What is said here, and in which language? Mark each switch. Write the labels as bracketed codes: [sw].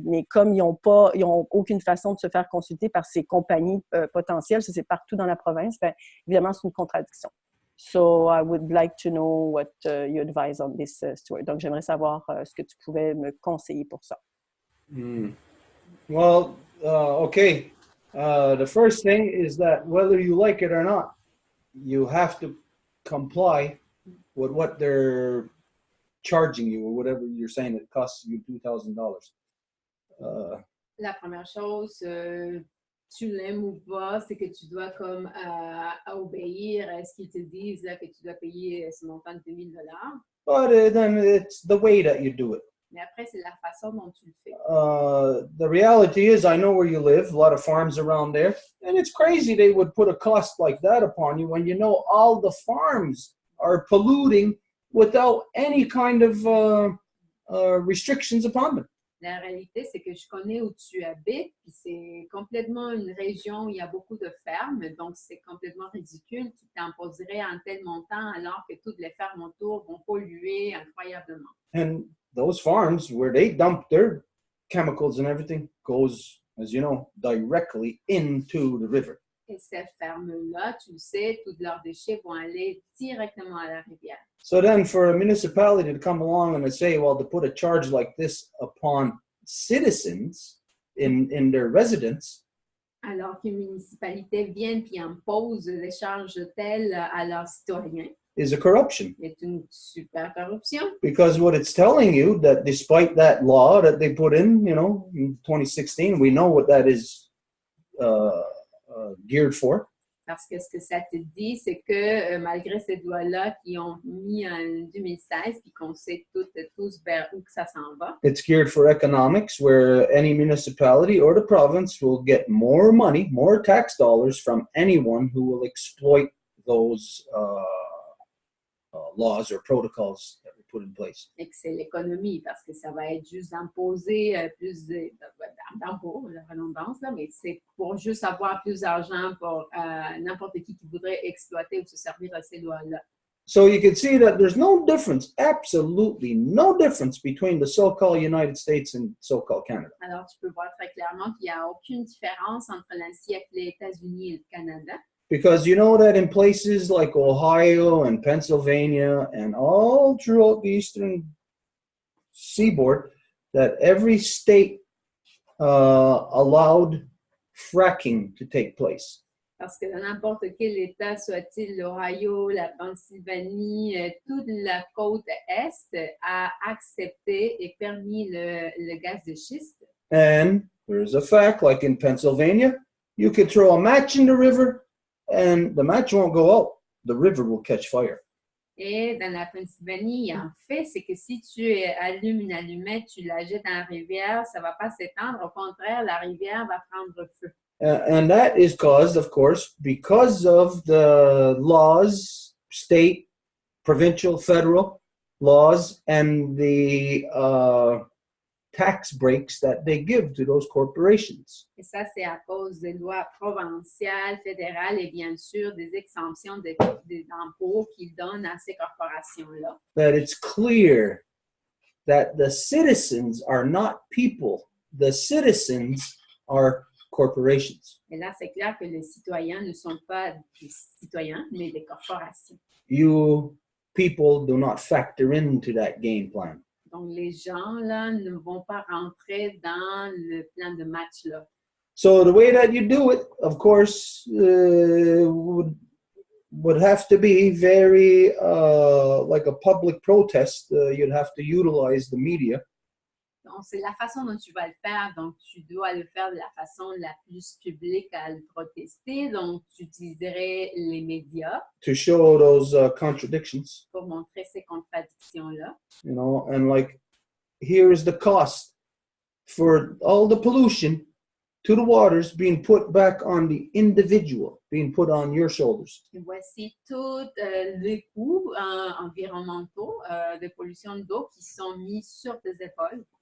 [fr] Mais comme ils n'ont aucune façon de se faire consulter par ces compagnies potentielles, ça c'est partout dans la province, ben, évidemment, c'est une contradiction. [en] So, I would like to know what you advise on this, Stuart. [fr] Donc, j'aimerais savoir ce que tu pouvais me conseiller pour ça. [en] Well, okay. The first thing is that whether you like it or not, you have to comply with what they're charging you or whatever you're saying it costs you $2,000. [fr] La première chose, tu l'aimes ou pas, c'est que tu dois comme obéir à ce qu'ils te disent là, que tu dois payer ce montant de $2,000. [en] But then it's the way that you do it. [fr] Mais après, c'est la façon dont tu le fais. [en] The reality is, I know where you live, a lot of farms around there, and it's crazy they would put a cost like that upon you when you know all the farms are polluting without any kind of restrictions upon them. [fr] La réalité, c'est que je connais où tu habites, puis c'est complètement une région où il y a beaucoup de fermes, donc c'est complètement ridicule. Tu t'imposerais un tel montant alors que toutes les fermes autour vont polluer incroyablement. [en] And those farms where they dump their chemicals and everything goes, as you know, directly into the river. [fr] Et ces fermes-là, tu le sais, tous leurs déchets vont aller directement à la rivière. [en] So then for a municipality to come along and to say, well, to put a charge like this upon citizens in their residence, [fr] Alors qu'une municipalité vienne puis impose des charges telles à leurs citoyens, [en] is a corruption. [fr] c'est une super corruption. [en] Because what it's telling you that despite that law that they put in, you know, in 2016, we know what that is geared for. [fr] Parce que ce que ça te dit, c'est que malgré ces lois-là qui ont mis en 2016 puis qu'on sait tous vers où que ça s'en va, [en] It's geared for economics, where any municipality or the province will get more money, more tax dollars from anyone who will exploit those laws or protocols that were put in place. [fr] et que c'est l'économie, parce que ça va être juste d'imposer plus d'impôts, la redondance, là, mais c'est pour juste avoir plus d'argent pour n'importe qui voudrait exploiter ou se servir de ces lois-là. [en] So you can see that there's no difference, absolutely no difference between the so-called United States and so-called Canada. [fr] Alors, tu peux voir très clairement qu'il n'y a aucune différence entre ainsi les États-Unis et le Canada. [en] Because you know that in places like Ohio and Pennsylvania and all throughout the eastern seaboard, that every state allowed fracking to take place. [fr] Parce que dans n'importe quel État, soit-il l'Ohio, la Pennsylvanie, toute la côte Est a accepté et permis le gaz de schiste. [en] And there's a fact, like in Pennsylvania, you could throw a match in the river and the match won't go out. The river will catch fire. [fr] Et dans la Pennsylvanie, il y a un fait, c'est que si tu allumes une allumette, tu la jettes dans la rivière, ça ne va pas s'étendre. Au contraire, la rivière va prendre feu. [en] And that is caused, of course, because of the laws, state, provincial, federal laws, and the tax breaks that they give to those corporations. [fr] Et ça, c'est à cause des lois provinciales, fédérales et bien sûr des exemptions d'impôts qu'ils donnent à ces corporations-là. [en] That it's clear that the citizens are not people. The citizens are corporations. [fr] Et là, c'est clair que les citoyens ne sont pas des citoyens, mais des corporations. [en] You people do not factor into that game plan. [fr] Donc, les gens, là, ne vont pas rentrer dans le plan de match-là. [en] So the way that you do it, of course, would have to be very like a public protest. You'd have to utilize the media. [fr] Donc, c'est la façon dont tu vas le faire. Donc, tu dois le faire de la façon la plus publique à le protester. Donc, tu utiliserais les médias [en] To show those contradictions, [fr] pour montrer ces contradictions-là. [en] you know, and like, here is the cost for all the pollution to the waters being put back on the individual, being put on your shoulders. [fr] Et voici tous les coûts environnementaux de pollution d'eau qui sont mis sur tes épaules.